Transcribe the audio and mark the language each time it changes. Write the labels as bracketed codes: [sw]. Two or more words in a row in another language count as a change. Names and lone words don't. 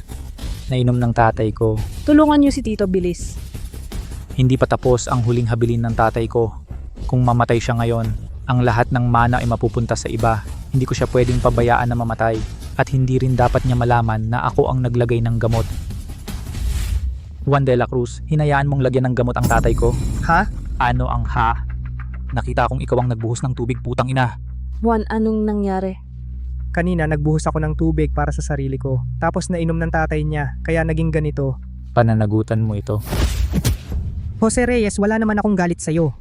[tl] Nainom ng tatay ko. Tulungan niyo si Tito, bilis. Hindi pa tapos ang huling habilin ng tatay ko. Kung mamatay siya ngayon, ang lahat ng mana ay mapupunta sa iba. Hindi ko siya pwedeng pabayaan na mamatay. At hindi rin dapat niya malaman na ako ang naglagay ng gamot. Juan de la Cruz, hinayaan mong lagyan ng gamot ang tatay ko? Ha? Ano ang ha? Nakita kong ikaw ang nagbuhos ng tubig, putang ina. Juan, anong nangyari? Kanina nagbuhos ako ng tubig para sa sarili ko. Tapos nainom ng tatay niya, kaya naging ganito. Pananagutan mo ito. Jose Reyes, wala naman akong galit sa'yo.